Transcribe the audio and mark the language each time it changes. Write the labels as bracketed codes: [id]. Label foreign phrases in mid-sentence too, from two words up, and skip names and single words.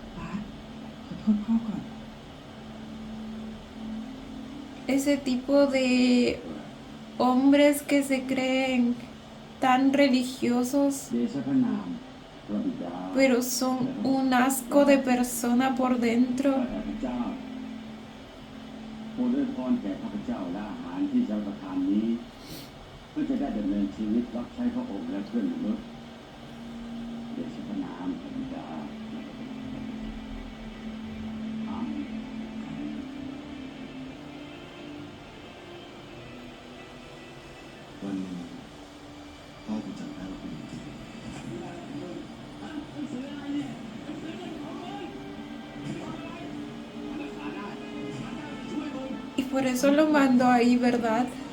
[es] Ese tipo de hombres que se creen tan religiosos, pero son un asco de persona por dentro. [th] โปรดอวยพรแก่ข้าพเจ้าและอาหารที่จะประทานนี้ เพื่อจะได้ดำเนินชีวิตรับใช้พระองค์และเพื่อนมนุษย์เดชพระนามพระบิดาอาเมน วันหนึ่งพ่อคงจำได้ว่าเป็นจริง [es] Y por eso lo mandó ahí, ¿verdad?